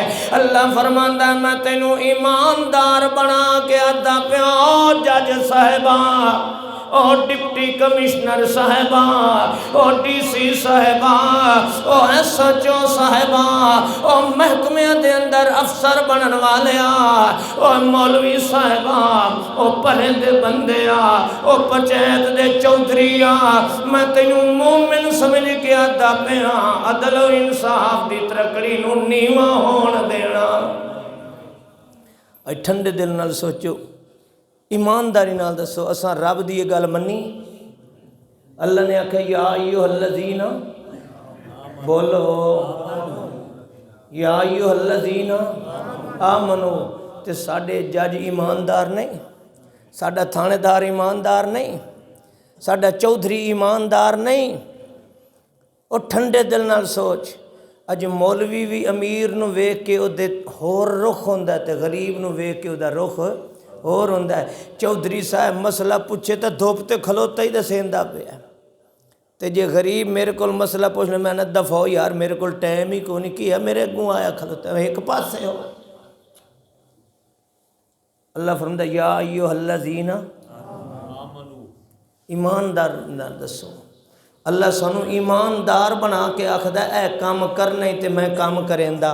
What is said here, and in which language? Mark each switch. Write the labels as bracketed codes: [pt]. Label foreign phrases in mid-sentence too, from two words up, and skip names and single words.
[pa] اللہ فرماندا ہے میں تینوں ایماندار بنا کے آدا پیو، جج صاحباں، او ڈپٹی کمشنر صاحباں، او ڈی سی صاحباں، او ایس ایچ او صاحباں، او محکمے دے اندر افسر بنن والیا، او مولوی صاحباں، او پڑھے دے بندیا، او پنچایت دے چودھریا، میں تینوں مومن سمجھ کے آدا پیا، عدل و انصاف دی ترکڑی نو نیواں ہون دینا۔ اے ٹھنڈے دل نال سوچو، ایمانداری نال دسو، اساں رب دی یہ گل منی؟ اللہ نے آکھا [ar] یا ایھا الذین، [pa] بولو [ar] یا ایھا الذین آمنو، [pa] تے ساڈے جج ایماندار نہیں، ساڈا تھانے دار ایماندار نہیں، ساڈا چودھری ایماندار نہیں۔ او ٹھنڈے دل نال سوچ، اج مولوی بھی امیر نو ویکھ کے او دے ہور رخ ہوندا ہے تے غریب نو ویکھ کے او دا رخ اور ہوندا ہے۔ چودھری صاحب مسئلہ پوچھے تو دھوپ تے کھلوتا ہی دسیندا پیا، تے جے غریب میرے کول مسئلہ پوچھ لے میں نہ دفعو یار میرے کول ٹائم ہی کوئی نہیں، کیا میرے اگوں آیا کھلوتا ہے، ایک پاسے ہو۔ [ur] اللہ فرماتا ہے [ar] یا ایھا الذین [pa] ایماندار نہ دسو، اللہ سانو ایماندار بنا کے آکھدا اے کام کرنا ہی تے میں کام کریندا۔